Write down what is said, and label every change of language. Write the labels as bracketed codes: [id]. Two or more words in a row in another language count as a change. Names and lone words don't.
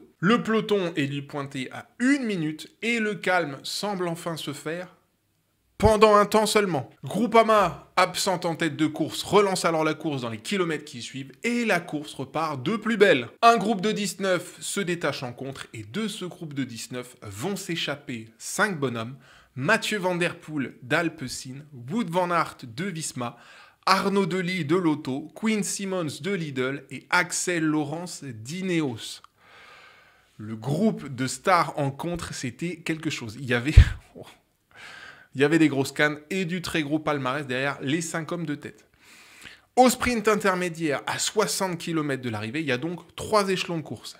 [fr] Le peloton est lui pointé à 1 minute et le calme semble enfin se faire pendant un temps seulement. Groupama, absente en tête de course, relance alors la course dans les kilomètres qui suivent et la course repart de plus belle. Un groupe de 19 se détache en contre et de ce groupe de 19 vont s'échapper 5 bonhommes. Mathieu Van Der Poel d'Alpecin, Wout van Aert de Visma, Arnaud Delis de Lotto, Quinn Simmons de Lidl et Axel Laurence d'Ineos. Le groupe de stars en contre, c'était quelque chose. Il y avait des grosses cannes et du très gros palmarès derrière les 5 hommes de tête. Au sprint intermédiaire, à 60 km de l'arrivée, il y a donc 3 échelons de course.